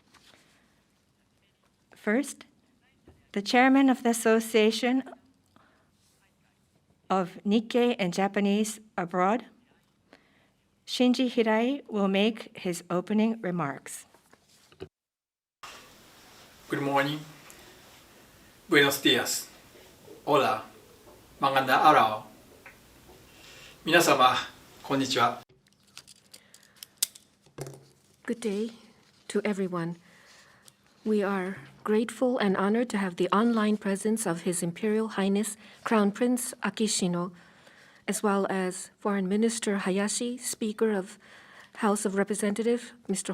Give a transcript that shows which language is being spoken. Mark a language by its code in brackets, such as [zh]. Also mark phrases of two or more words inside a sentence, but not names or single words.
[en] First, the chairman of the Association of Nikkei and Japanese Abroad, Shinji HIRAI, will make his opening remarks. Good morning. [es] Buenos dias. Hola. [tl] Magandang araw. [ja] 皆様、こんにちは. [en] Good day to everyone. We are grateful and honored to have the online presence of His Imperial Highness Crown Prince Akishino, as well as Foreign Minister Hayashi, Speaker of House of Representatives, Mr.